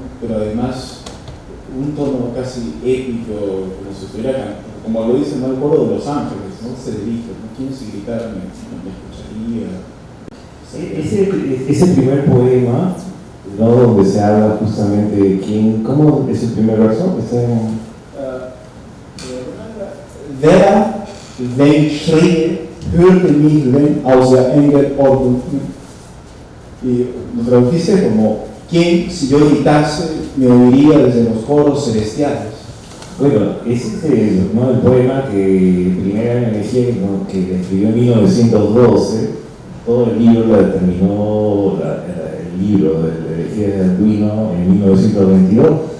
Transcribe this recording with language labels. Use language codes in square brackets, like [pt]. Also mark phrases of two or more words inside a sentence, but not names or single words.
[es] Pero además un tono casi épico, como si estuviera cantando, como lo dicen, ¿no? El coro de los ángeles, ¿no? Se dirige, ¿no? ¿Quién si gritara me escucharía? Ese primer poema, ¿no? Donde se habla justamente de quién, ¿cómo es el primer verso? Está en... [de] Wer, wenn ich schrie, hörte mich wenn aus der Engel Ordnung. [es] Y lo traduciste como ¿quién, si yo gritase, me oiría desde los coros celestiales? Bueno, ese es ¿no? El poema que primera elegía, ¿no? Que escribió en 1912. Todo el libro lo terminó, el libro de la elegía de Arduino en 1922.